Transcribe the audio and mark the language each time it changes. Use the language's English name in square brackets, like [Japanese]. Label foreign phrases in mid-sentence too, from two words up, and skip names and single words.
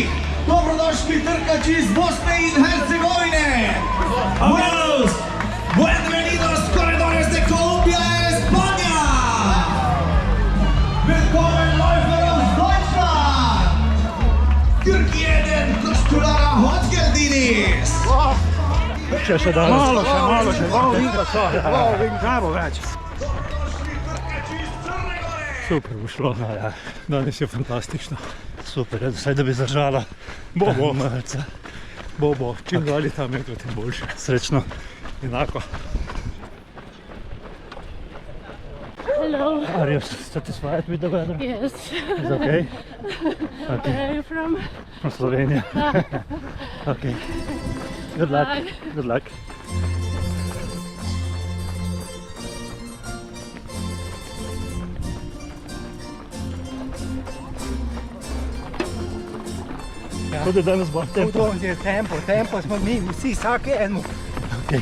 [Slovenian] Dobrodošli trkači iz Bosne in Hercegovine. [Spanish] Buenos, bienvenidos corredores de Colombia, España. [German] Willkommen Läufer aus Deutschland. [Turkish] Türkiye'den koşuculara hoş geldiniz. [Slovenian] Še danes. Malo še, bravo več. Super bo šlo, ja. Danes je fantastično. Super, vsaj da bi zdržala malce. Bo, čim dalje ta metrov, tem boljše. Srečno. Enako. [English] Hello. Are you satisfied with the weather? Yes. Is okay? Okay. Where are you from? From Slovenia. Okay. Good luck. Bye. Good luck. [Slovenian] Tudi danes bo tempo. Tempo smo mi, vsi, vsake eno. Okay.